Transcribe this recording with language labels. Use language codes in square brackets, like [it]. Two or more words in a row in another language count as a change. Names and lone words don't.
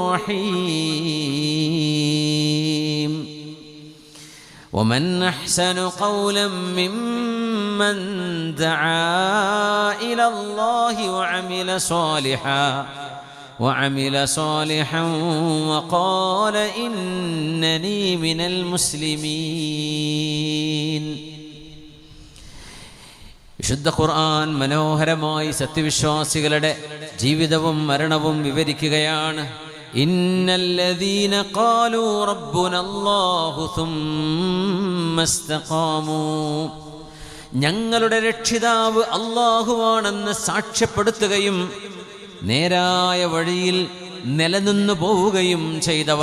[ar] رحيم ومن أحسن قولا ممن دعا إلى الله وعمل صالحا وقال إنني من المسلمين. [ml] വിശുദ്ധ ഖുർആൻ മനോഹരമായി സത്യവിശ്വാസികളുടെ ജീവിതവും മരണവും വിവരിക്കുകയാണ്. [ar] إن الذين قالوا ربنا الله ثم استقاموا, [ml] ഞങ്ങളുടെ രക്ഷിതാവ് അല്ലാഹുവാണെന്ന് സാക്ഷ്യപ്പെടുത്തുകയും നേരായ വഴിയിൽ നിലനിന്നു പോവുകയും ചെയ്തവർ.